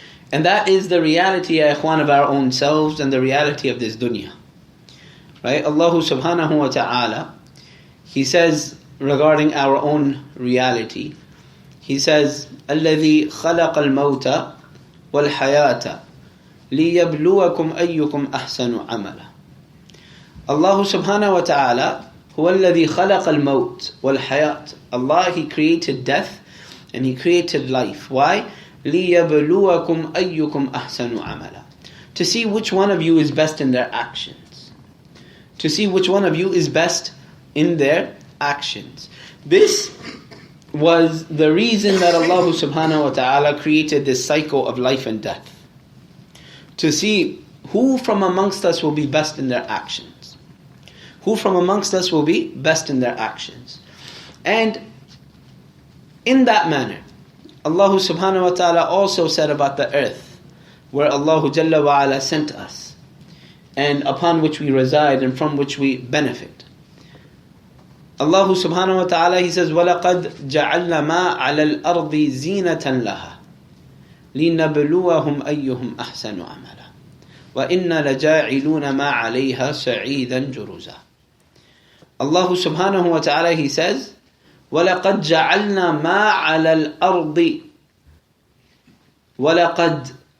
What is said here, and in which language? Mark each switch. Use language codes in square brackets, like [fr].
[en] And that is the reality, ya ikhwan, of our own selves and the reality of this dunya. Right? Allah subhanahu wa ta'ala, He says regarding our own reality, He says, [ar] الَّذِي خَلَقَ الْمَوْتَ وَالْحَيَاةَ لِيَبْلُوَكُمْ أَيُّكُمْ أَحْسَنُ عَمَلًا. Allah subhanahu wa ta'ala, هو الذي خلق الموت والحياة. [en] Allah, He created death and He created life. [ar] Why? لِيَبْلُوَكُمْ أَيُّكُمْ أَحْسَنُ عَمَلًا. [en] To see which one of you is best in their actions. To see which one of you is best in their actions. This was the reason that Allah subhanahu wa ta'ala created this cycle of life and death. To see who from amongst us will be best in their actions. Who from amongst us will be best in their actions. And in that manner, Allah subhanahu wa ta'ala also said about the earth, where Allah Jalla wa ala sent us, and upon which we reside and from which we benefit. [ar] Allah subhanahu wa ta'ala, [en] He says, [ar] وَلَقَدْ جَعَلْنَا مَا عَلَى الْأَرْضِ زِينَةً لَهَا لِنَبْلُوَهُمْ أَيُّهُمْ أَحْسَنُ عَمَلًا وَإِنَّا لَجَاعِلُونَ مَا عَلَيْهَا سَعِيدًا جُرُزًا. Allah subhanahu wa ta'ala, [en] He says, [ar] وَلَقَدْ جَعَلْنَا مَا عَلَى الْأَرْضِ وَلَقَدْ.